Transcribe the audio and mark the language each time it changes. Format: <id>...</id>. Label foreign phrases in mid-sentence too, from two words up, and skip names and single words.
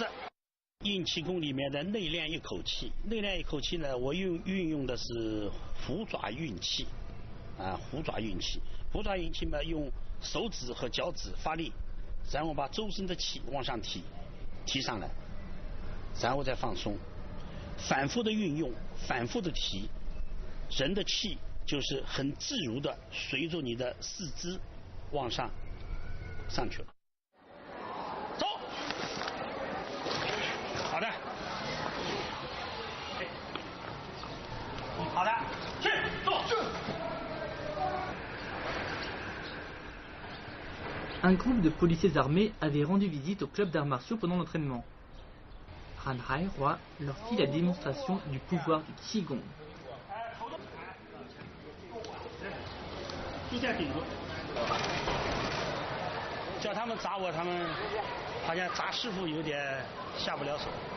<zh>硬气功里面的内练一口气，内练一口气呢，我运用的是虎爪运气，啊，虎爪运气，虎爪运气嘛，用手指和脚趾发力，然后把周身的气往上提上来，然后再放松，反复的运用，反复的提，人的气就是很自如的随着你的四肢往上去了。好的，好的，去做。</zh> <fr>Un groupe de policiers armés avait rendu visite au club d'arts martiaux pendant l'entraînement. Han Hai Roi leur fit la démonstration du pouvoir du Qigong.</fr> <zh>就这样顶住，叫他们砸我，他们好像砸师傅有点下不了手。</zh>